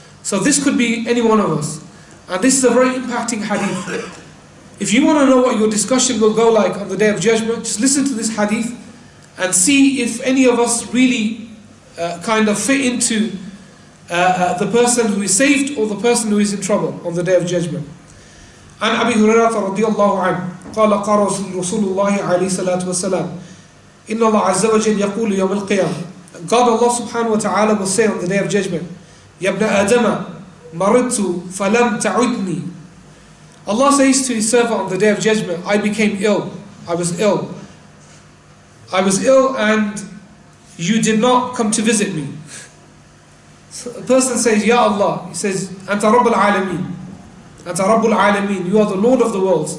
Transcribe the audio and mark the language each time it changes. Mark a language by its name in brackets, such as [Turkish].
[English] So this could be any one of us. And this is a very impacting hadith. If you want to know what your discussion will go like on the Day of Judgment, just listen to this hadith and see if any of us really kind of fit into the person who is saved or the person who is in trouble on the Day of Judgment. [Arabic] عن أبي هريرة رضي الله عنه قال قال رسول الله عليه الصلاة والسلام إن الله عز وجل يقول يوم القيامة, [English] God Allah subhanahu wa ta'ala will say on the Day of Judgment, [Arabic] يا ابن آدم مرضت فلم تعدني. [English] Allah says to his servant on the Day of Judgment, I became ill, I was ill and you did not come to visit me. So a person says, Ya Allah, he says, [Arabic] Anta Rabbul Alameen, Anta Rabbul Alameen, [English] you are the Lord of the worlds.